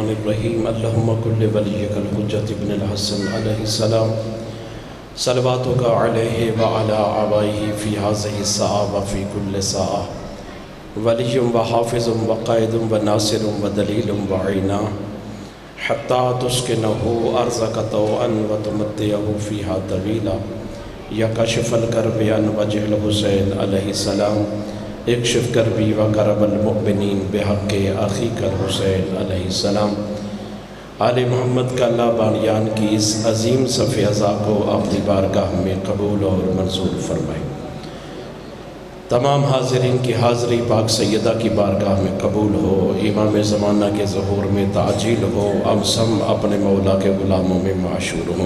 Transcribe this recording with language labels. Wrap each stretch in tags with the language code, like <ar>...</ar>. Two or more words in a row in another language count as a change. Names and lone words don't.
<ar>الرحیم اللہم کل ولیک الحجۃ ابن الحسن علیہ السلام صلواتک علیہ وعلی آبائہ فی ہذہ الساعۃ وفی کل ساعۃ ولی و حافظ و قائد و ناصر و دلیل و عینا حتی تسکنہ ارضک طوعا و تمتعہ فیہا طویلا یا کاشف الکرب عن وجہ الحسین علیہ السلام اکشف کربی و کرب المؤمنین بحق اخیک الحسین علیہ السلام۔</ar> <ur>آل محمد کا اللہ بانیان کی اس عظیم صف ازا کو اپنی بارگاہ میں قبول اور منظور فرمائے۔ تمام حاضرین کی حاضری پاک سیدہ کی بارگاہ میں قبول ہو، امام زمانہ کے ظہور میں تعجیل ہو، ہم سب اپنے مولا کے غلاموں میں معشور ہوں۔</ur>